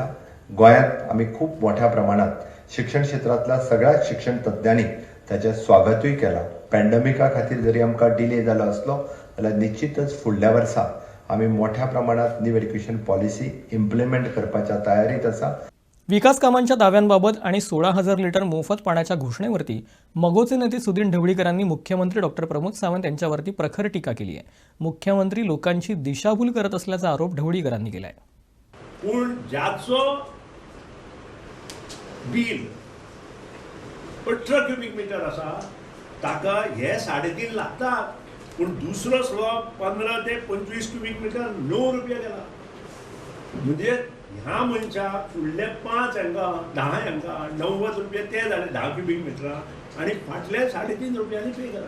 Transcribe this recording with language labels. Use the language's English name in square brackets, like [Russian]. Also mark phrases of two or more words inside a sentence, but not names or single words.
[Konkani] गोंयांत आमी खूब मोठ्या प्रमाणात शिक्षण क्षेत्रांतल्या सगळ्याच शिक्षण तज्ञांनी ताचें स्वागतूय केलां. पॅन्डेमिका खातीर जरी आमकां डिले जालो आसलो जाल्यार निश्चितच फुडल्या वर्सा आमी मोठ्या प्रमाणात [English] new education policy implement [Konkani] करपाच्या तयारीत आसा. [Marathi] विकास कामांच्या दाव्यांबाबत आणि 16,000 लिटर मोफत पाण्याच्या घोषणेवरती मगोचे नेते सुधीर ढवळीकरांनी मुख्यमंत्री डॉक्टर प्रमोद सावंत यांच्यावरती प्रखर टीका केली आहे. मुख्यमंत्री लोकांची दिशाभूल करत असल्याचा आरोप ढवळीकरांनी केला आहे. [Konkani] पूण ज्याचो बिल 18 [English] cubic meter [Konkani] आसा ताका हे 3.5 लागतात, पूण दुसरो स्लॉब 15 ते 25 [English] cubic meter [Konkani] 9 रुपया गेला. म्हणजे ह्या मनशाक फुडले 5 हांकां 10 हांकां 90 रुपया ते जाले 10 [English] cubic meters [Konkani] आणि फाटले 3.5 रुपयांनी पे करा.